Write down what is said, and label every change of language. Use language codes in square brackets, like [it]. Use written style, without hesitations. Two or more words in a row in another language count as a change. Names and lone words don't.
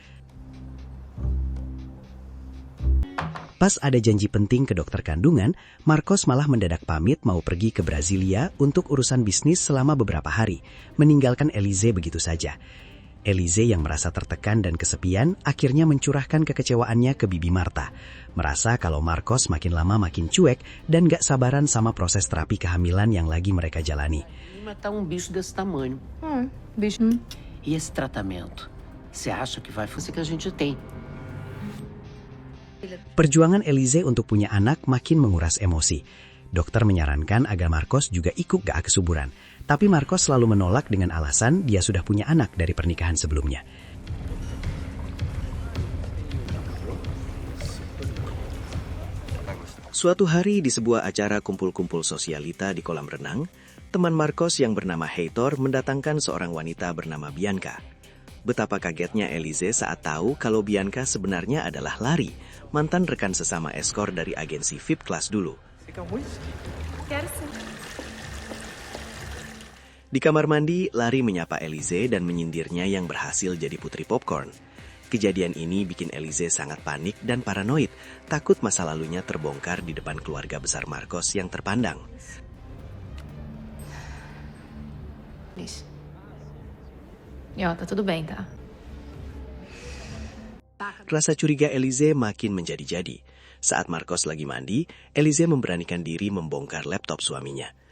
[id] Pas ada janji penting ke dokter kandungan, Marcos malah mendadak pamit mau pergi ke Brasilia untuk urusan bisnis selama beberapa hari, meninggalkan Elize begitu saja. Elize yang merasa tertekan dan kesepian akhirnya mencurahkan kekecewaannya ke Bibi Marta. Merasa kalau Marcos makin lama makin cuek dan gak sabaran sama proses terapi kehamilan yang lagi mereka jalani. [pt] Matar bicho desse tamanho. Bicho. E esse tratamento? Você acha que vai fazer que a gente tem? [id] Perjuangan Elize untuk punya anak makin menguras emosi. Dokter menyarankan agar Marcos juga ikut gak kesuburan. Tapi Marcos selalu menolak dengan alasan dia sudah punya anak dari pernikahan sebelumnya. Suatu hari di sebuah acara kumpul-kumpul sosialita di kolam renang, teman Marcos yang bernama Heitor mendatangkan seorang wanita bernama Bianca. Betapa kagetnya Elize saat tahu kalau Bianca sebenarnya adalah Lari, mantan rekan sesama eskor dari agensi VIP kelas dulu. [pt] Quero sim. [id] Di kamar mandi, Lari menyapa Elize dan menyindirnya yang berhasil jadi putri popcorn. Kejadian ini bikin Elize sangat panik dan paranoid, takut masa lalunya terbongkar di depan keluarga besar Marcos yang terpandang. [pt] E ó, tá tudo bem, tá? [id] Rasa curiga Elize makin menjadi-jadi. Saat Marcos lagi mandi, Elize memberanikan diri membongkar laptop suaminya.